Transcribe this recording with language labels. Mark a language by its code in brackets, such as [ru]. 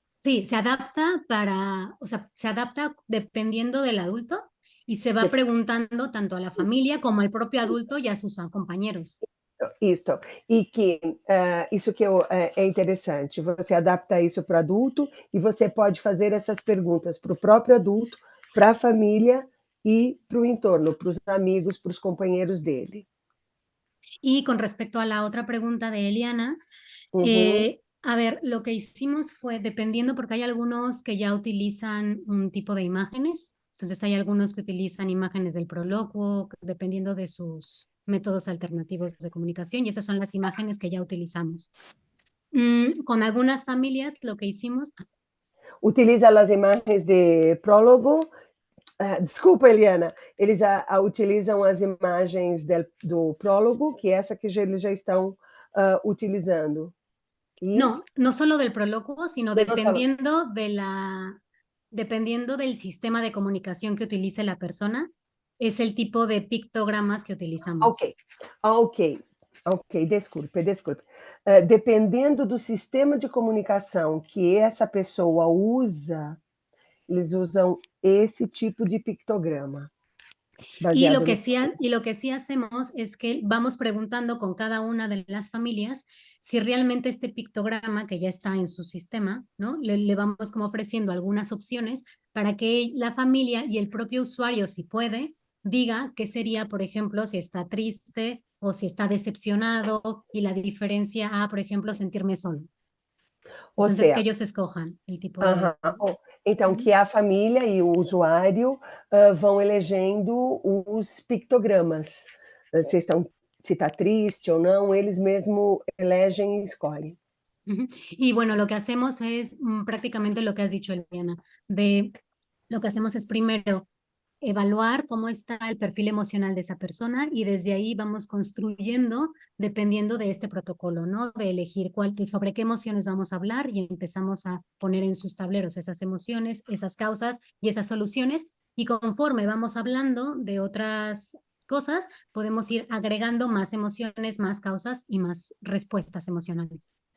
[es] Sí, se adapta se adapta dependiendo del adulto y se va preguntando tanto a la familia como al propio adulto y a sus compañeros. [pt] Isso, e que isso que é interessante, você adapta isso para o adulto e você pode fazer essas perguntas para o próprio adulto, para a família e para o entorno, para os amigos, para os companheiros dele. [es] Y con respecto a la otra pregunta de Eliana, a ver, lo que hicimos fue, dependiendo, porque hay algunos que ya utilizan un tipo de imágenes, entonces hay algunos que utilizan imágenes del Proloquo, dependiendo de sus métodos alternativos de comunicación, y esas son las imágenes que ya utilizamos. Con algunas familias lo que hicimos... [pt] Utiliza as imagens de Prólogo. Desculpa, Eliana, eles utilizam as imagens do Prólogo, que é essa que eles já estão utilizando. [es] No, no solo del Proloquo, sino dependiendo del sistema de comunicación que utilice la persona, es el tipo de pictogramas que utilizamos. [pt] Ok. Ok, desculpe. Dependendo do sistema de comunicação que essa pessoa usa, eles usam esse tipo de pictograma. [es] Y lo [pt] Baseado [es] que [pt] no... [es] sí, y lo que sí hacemos es que vamos preguntando con cada una de las familias si realmente este pictograma que ya está en su sistema, ¿no? Le vamos como ofreciendo algunas opciones para que la familia y el propio usuario, si puede, diga qué sería, por ejemplo, si está triste o si está decepcionado y la diferencia a, por ejemplo, sentirme solo. [pt] Ou [es] Entonces, que [pt] seja, [es] ellos escojan el tipo de... [pt] então, que a família e o usuário vão elegendo os pictogramas. Se está triste ou não, eles mesmo elegem e escolhem. [es] Y bueno, lo que hacemos es prácticamente lo que has dicho, Eliana, lo que hacemos es primero evaluar cómo está el perfil emocional de esa persona y desde ahí vamos construyendo dependiendo de este protocolo, ¿no? De elegir sobre qué emociones vamos a hablar y empezamos a poner en sus tableros esas emociones, esas causas y esas soluciones, y conforme vamos hablando de otras cosas, podemos ir agregando más emociones, más causas y más respuestas emocionales.